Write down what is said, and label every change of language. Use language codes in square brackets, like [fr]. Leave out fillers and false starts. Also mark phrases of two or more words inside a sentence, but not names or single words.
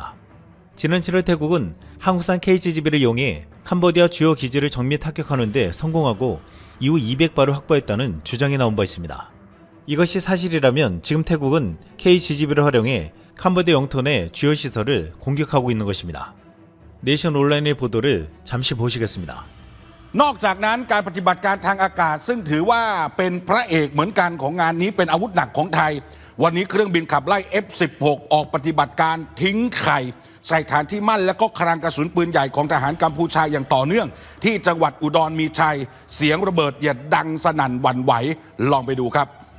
[ko] 지난 7월 태국은 한국산 KGGB를 이용해 캄보디아 주요 기지를 정밀 타격하는 데 성공하고 이후 200발을 확보했다는 주장이 나온 바 있습니다. 이것이 사실이라면 지금 태국은 KGGB를 활용해 캄보디아 영토 내 주요 시설을 공격하고 있는 것입니다. 네이션 온라인의 보도를 잠시 보시겠습니다. [th] นอกจากนั้นการปฏิบัติการทางอากาศซึ่งถือว่าเป็นพระเอกเหมือนกันของงานนี้เป็นอาวุธหนักของไทยวันนี้เครื่องบินขับไล่ F-16 ออกปฏิบัติการทิ้งไข่ใส่ฐานที่มั่นและก็คลังกระสุนปืนใหญ่ของทหารกัมพูชาอย่างต่อเนื่องที่จังหวัดอุดรมีชัยเสียงระเบิดอย่าดังสนั่นหวั่นไหวลองไปดูครับ